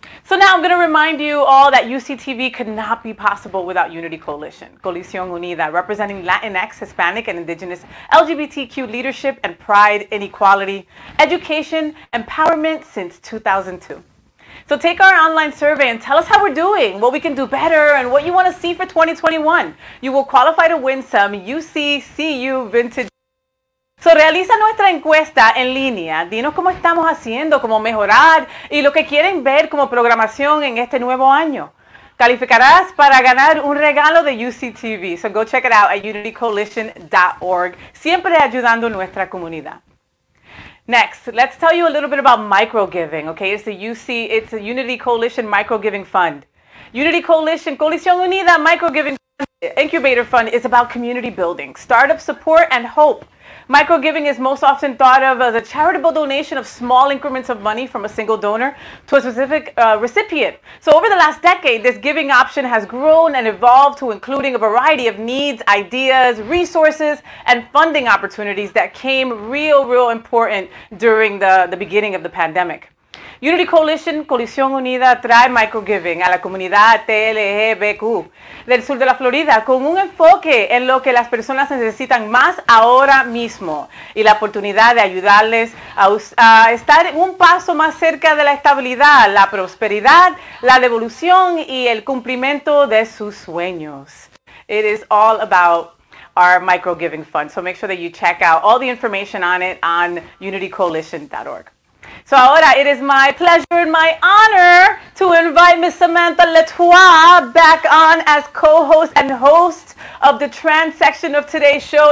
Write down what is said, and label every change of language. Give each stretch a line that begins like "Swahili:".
English: So now I'm going to remind you all that UCTV could not be possible without Unity Coalition, Coalition Unida, representing Latinx, Hispanic, and Indigenous LGBTQ leadership and pride in equality, education, empowerment since 2002. So take our online survey and tell us how we're doing, what we can do better, and what you want to see for 2021. You will qualify to win some UCCU Vintage.
Spanish: So realiza nuestra encuesta en línea. Dinos cómo estamos haciendo, cómo mejorar y lo que quieren ver como programación en este nuevo año. Calificarás para ganar un regalo de UCTV.
English: So go check it out at unitycoalition.org.
Spanish: Siempre ayudando a nuestra comunidad.
English: Next, let's tell you a little bit about microgiving. Okay, it's a Unity Coalition Microgiving Fund. Unity Coalition, Coalición Unida Microgiving Incubator Fund is about community building, startup support, and hope. Microgiving is most often thought of as a charitable donation of small increments of money from a single donor to a specific recipient. So over the last decade, this giving option has grown and evolved to including a variety of needs, ideas, resources, and funding opportunities that came real important during the beginning of the pandemic.
Spanish: Unity Coalition, Coalición Unida, trae microgiving a la comunidad TLGBTQ del sur de la Florida con un enfoque en lo que las personas necesitan más ahora mismo y la oportunidad de ayudarles a estar un paso más cerca de la estabilidad, la prosperidad, la devolución y el cumplimiento de sus sueños.
English: It is all about our microgiving fund, so make sure that you check out all the information on it on unitycoalition.org. So
Spanish: ahora,
English: it is my pleasure and my honor to invite Ms Samantha LeTroy back on as co-host and host of the trans section of today's show.